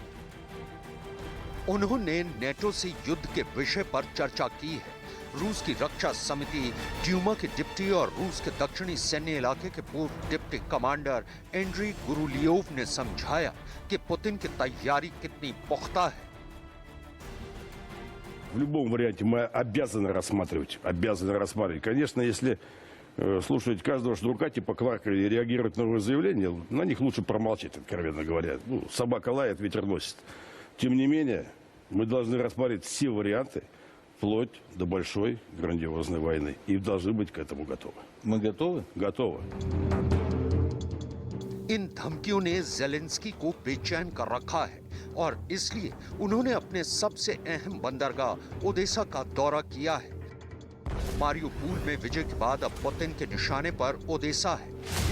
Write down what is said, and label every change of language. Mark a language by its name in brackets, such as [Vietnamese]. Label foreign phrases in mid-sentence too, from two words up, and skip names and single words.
[Hindi] उन्होंने नेटो से युद्ध के विषय पर चर्चा की है। रूस की रक्षा समिति ड्यूमा के डिप्टी और रूस के दक्षिणी सैन्य इलाके के पूर्व डिप्टी कमांडर एंड्री गुरुलियोव ने समझाया कि पुतिन की तैयारी कितनी पुख्ता है। [Russian] В любом варианте мы обязаны рассматривать. Конечно, если слушать каждого шнурка типа Кларка и реагировать на новые заявления, на них лучше промолчать, откровенно говоря. Собака лает, ветер носит. Тем не менее, мы должны рассматривать все варианты, вплоть до большой грандиозной войны. И должны быть к этому готовы. Мы готовы? Готовы. [Hindi] इन धमकियों ने ज़ेलेंस्की को बेचैन कर रखा है और इसलिए उन्होंने अपने सबसे अहम बंदरगाह ओडेसा का दौरा किया है। मारियोपोल में विजय के बाद अब पुतिन के निशाने पर ओडेसा है।